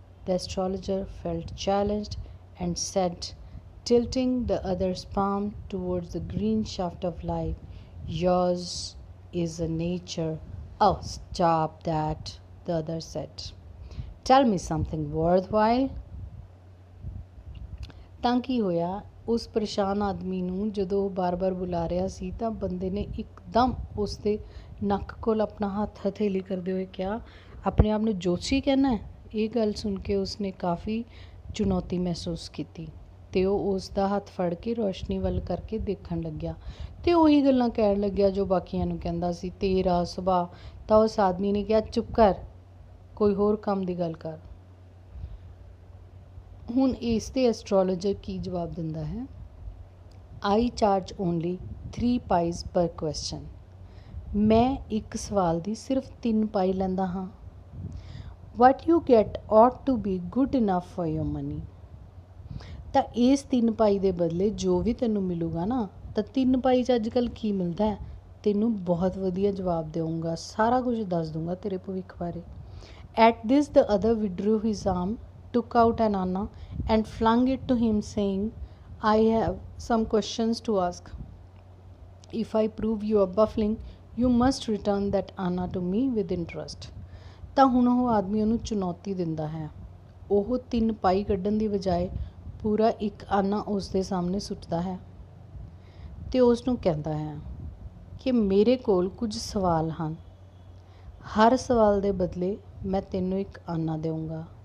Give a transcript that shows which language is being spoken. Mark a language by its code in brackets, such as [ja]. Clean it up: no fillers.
[en] The astrologer felt challenged and said, tilting the other's palm towards the green shaft of light, Yours is a nature. Oh, stop that, the other said. Tell me something worthwhile. [pa] ਤਾਂ ਕੀ ਹੋਇਆ, ਉਸ ਪਰੇਸ਼ਾਨ ਆਦਮੀ ਨੂੰ ਜਦੋਂ ਉਹ ਬਾਰ-ਬਾਰ ਬੁਲਾ ਰਿਹਾ ਸੀ ਤਾਂ ਬੰਦੇ ਨੇ ਇੱਕਦਮ ਉਸ ਦੇ ਨੱਕ ਕੋਲ ਆਪਣਾ ਹੱਥ ਹਥੇਲੀ ਕਰਦੇ ਹੋਏ ਕਿਹਾ, ਆਪਣੇ ਆਪ ਨੂੰ ਜੋਤਸ਼ੀ ਕਹਿਣਾ ਹੈ? ਇਹ ਗੱਲ ਸੁਣ ਕੇ ਉਸਨੇ ਕਾਫੀ ਚੁਣੌਤੀ ਮਹਿਸੂਸ ਕੀਤੀ। ਤੇ ਉਹ ਉਸ ਦਾ ਹੱਥ ਫੜ ਕੇ ਰੋਸ਼ਨੀ ਵੱਲ ਕਰਕੇ ਦੇਖਣ ਲੱਗਿਆ ਤੇ ਉਹੀ ਗੱਲਾਂ ਕਹਿਣ ਲੱਗਿਆ ਜੋ ਬਾਕੀਆਂ ਨੂੰ ਕਹਿੰਦਾ ਸੀ। ਤੇਰਾ ਸੁਭਾਅ। ਤਾਂ ਉਸ ਆਦਮੀ ਨੇ ਕਿਹਾ, ਚੁੱਪ ਕਰ, ਕੋਈ ਹੋਰ ਕੰਮ ਦੀ ਗੱਲ ਕਰ। ਹੁਣ ਇਸ 'ਤੇ ਐਸਟ੍ਰੋਲੋਜਰ ਕੀ ਜਵਾਬ ਦਿੰਦਾ ਹੈ? [en] I charge only 3 pies per question. [pa] ਮੈਂ ਇੱਕ ਸਵਾਲ ਦੀ ਸਿਰਫ 3 ਪਾਈ ਲੈਂਦਾ ਹਾਂ। [en] What you get ought to be good enough for your money। [pa] ਤਾਂ ਇਸ 3 ਪਾਈ ਦੇ ਬਦਲੇ ਜੋ ਵੀ ਤੈਨੂੰ ਮਿਲੂਗਾ ਨਾ, ਤਾਂ 3 ਪਾਈ 'ਚ ਅੱਜ ਕੱਲ੍ਹ ਕੀ ਮਿਲਦਾ ਹੈ? ਤੈਨੂੰ ਬਹੁਤ ਵਧੀਆ ਜਵਾਬ ਦੇਵਾਂਗਾ, ਸਾਰਾ ਕੁਝ ਦੱਸ ਦੂੰਗਾ ਤੇਰੇ ਭਵਿੱਖ ਬਾਰੇ। [en] At this the other withdrew his arm, took out an anna and flung it to him, saying, I have some questions to ask. If I prove you are baffling, you must return that anna to me with interest। [pa] ਤਾਂ ਹੁਣ ਉਹ ਆਦਮੀ ਉਹਨੂੰ ਚੁਣੌਤੀ ਦਿੰਦਾ ਹੈ। ਉਹ 3 ਪਾਈ ਕੱਢਣ ਦੀ ਬਜਾਏ ਪੂਰਾ ਇੱਕ ਆਨਾ ਉਸ ਦੇ ਸਾਹਮਣੇ ਸੁੱਟਦਾ ਹੈ ਅਤੇ ਉਸ ਨੂੰ ਕਹਿੰਦਾ ਹੈ ਕਿ ਮੇਰੇ ਕੋਲ ਕੁਝ ਸਵਾਲ ਹਨ। ਹਰ ਸਵਾਲ ਦੇ ਬਦਲੇ ਮੈਂ ਤੈਨੂੰ ਇੱਕ ਆਨਾ ਦੇਵਾਂਗਾ।